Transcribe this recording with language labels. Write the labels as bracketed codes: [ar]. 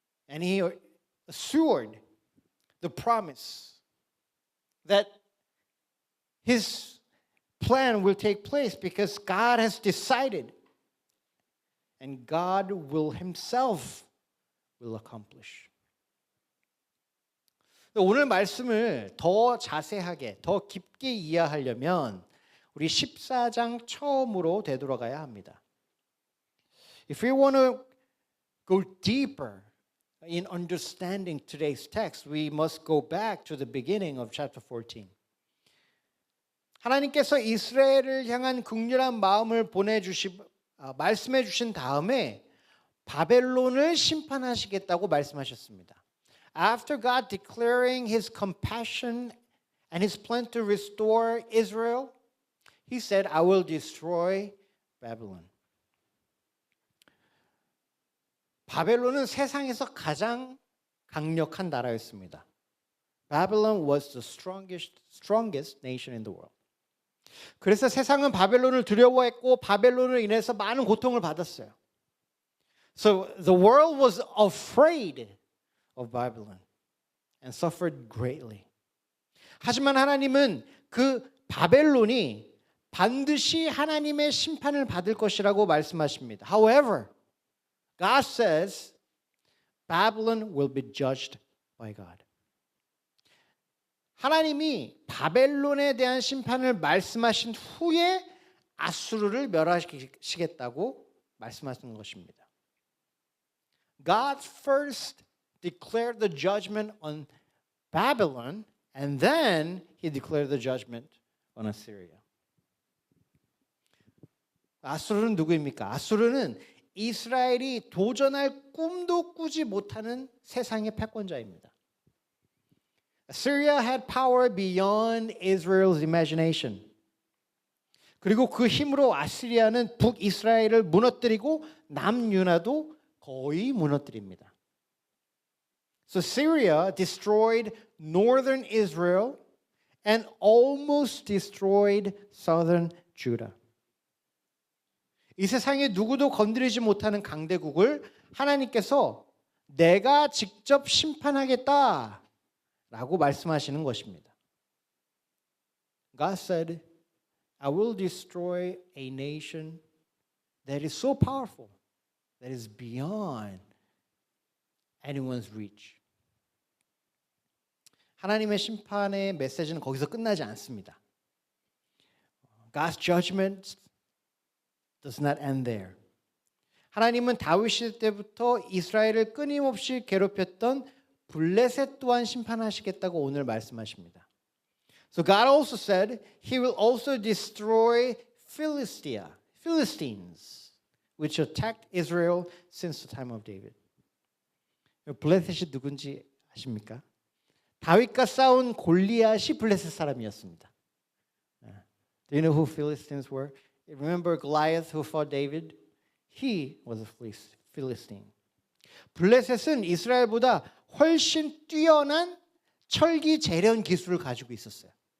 [en] And he assured the promise that his plan will take place because God has decided and God will himself will accomplish. [ko] 오늘 말씀을 더 자세하게, 더 깊게 이해하려면 우리 14장 처음으로 되돌아가야 합니다. [en] If we want to go deeper in understanding today's text, we must go back to the beginning of chapter 14. [ko] 하나님께서 이스라엘을 향한 긍휼한 마음을 말씀해 주신 다음에 바벨론을 심판하시겠다고 말씀하셨습니다. [en] After God declaring His compassion and His plan to restore Israel, He said, I will destroy Babylon. [ko] 바벨론은 세상에서 가장 강력한 나라였습니다. [en] Babylon was the strongest nation in the world. [ko] 그래서 세상은 바벨론을 두려워했고 바벨론으로 인해서 많은 고통을 받았어요. [en] So the world was afraid of Babylon and suffered greatly. [ko] 하지만 하나님은 그 바벨론이 반드시 하나님의 심판을 받을 것이라고 말씀하십니다. [en] However, God says Babylon will be judged by God. [ko] 하나님이 바벨론에 대한 심판을 말씀하신 후에 아수르를 멸하시겠다고 말씀하시는 것입니다. [en] God first declared the judgment on Babylon and then he declared the judgment on Assyria. [ko] 아수르는 누구입니까? 아수르는 이스라엘이 도전할 꿈도 꾸지 못하는 세상의 패권자입니다. [en] Assyria had power beyond Israel's imagination. [ko] 그리고 그 힘으로 아시리아는 북이스라엘을 무너뜨리고 남유다도 거의 무너뜨립니다. [en] So Syria destroyed northern Israel and almost destroyed southern Judah. [ko] 이 세상에 누구도 건드리지 못하는 강대국을 하나님께서 내가 직접 심판하겠다라고 말씀하시는 것입니다. [en] God said, I will destroy a nation that is so powerful, that is beyond anyone's reach. [ko] 하나님의 심판의 메시지는 거기서 끝나지 않습니다. [en] God's judgment does not end there. [ko] 하나님은 다윗 시대 때부터 이스라엘을 끊임없이 괴롭혔던 블레셋 또한 심판하시겠다고 오늘 말씀하십니다. [en] So God also said he will also destroy Philistines, which attacked Israel since the time of David. [ko] 블레셋이 누군지 아십니까? 다윗과 싸운 골리앗이 블레셋 사람이었습니다. [en] Do you know who Philistines were? Remember Goliath who fought David? He was a Philistine. [ko] 블레셋은 이스라엘보다 훨씬 뛰어난 철기 재련 기술을 가지고 있었어요.